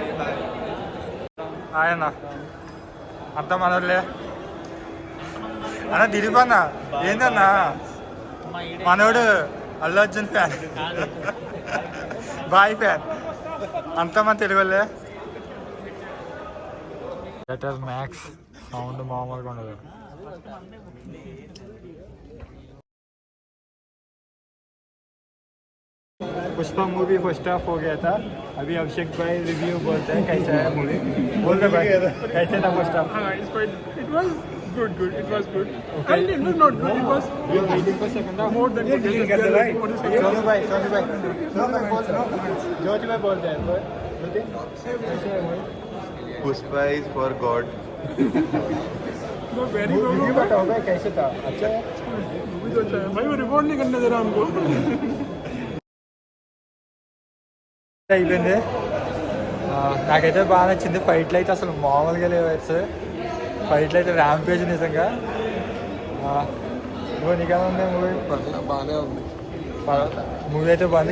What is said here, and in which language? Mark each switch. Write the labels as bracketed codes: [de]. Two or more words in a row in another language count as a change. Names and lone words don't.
[te] హాయ్ అన్న, అంతా మన వాళ్ళే అన్న. దిలీప్ అన్న ఏందన్నా, మనోడు అల్లు అర్జున్ ఫ్యాన్, [en] boy fan, [te] అంతా మన తెలుగు వాళ్ళే. [en] theatre max sound [te] మామూలుగా ఉండదు. [hi] पुष्पा [en] movie first half [hi] हो गया था. अभी अभिषेक भाई रिव्यू बोलते हैं कैसा है मूवी. बोल रहे भाई कैसे था [en] first half. It was good. It was good. Okay. And it was not good. It was You are waiting for second half. more than good. [hi] सोनू भाई ज्योति भाई बोलते हैं. बोलते कैसे है मूवी. [en] Pushpa is for God. No, very रिव्यू good. [hi] बताओ भाई कैसे था. अच्छा है. मूवी तो अच्छा है भाई. वो रिपोर्ट नहीं करने दे रहा हमको. [te] అయిపోయింది. నాకైతే బాగా నచ్చింది. ఫైట్లు అయితే అసలు మామూలుగా లేవు. ఫైట్లు అయితే ర్యాంపేజ్ నిజంగా. నీకేలా ఉంది మూవీ. బాగానే ఉంది. మూవీ అయితే బాగుంది.